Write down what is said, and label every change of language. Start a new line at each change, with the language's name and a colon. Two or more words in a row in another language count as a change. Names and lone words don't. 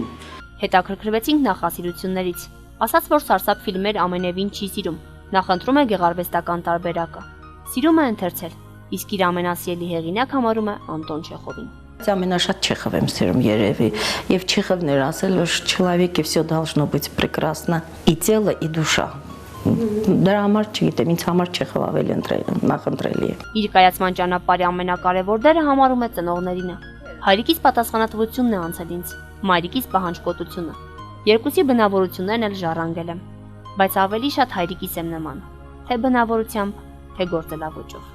Armenian: Հետաքրքրվեցինք նախասիրություններից։ Ասաց, որ սարսափ ֆիլմեր ամենևին չի սիրում, նախընտրում է գեղարվեստական տարբերակը։ Սիրում է ընթերցել, իսկ իր ամենասիրելի հեղինակ համարում է Անտոն Չեխովին։ Ամենաշատ Չեխով եմ սիրում երևի, եւ Չեխովն էր ասել, որ
Russian: человек и всё должно быть прекрасно, и тело, и душа։
Armenian: Դրա համար չգիտեմ, ինձ համար Չեխով ավելի նախընտրելի է։ Իր կայացման ճանապարհի ամենակարևոր դերը համարում է ծնողներինը։ Հայրիկից պատասխանատվությունն է անցել ինձ, մայրիկից պահանջկոտությունը։ Երկուսի բնավորություններն էլ ժառանգել եմ, բայց ավելի շատ հայրիկիս եմ նման, թե բնավորությամբ, թե գործելավոճով։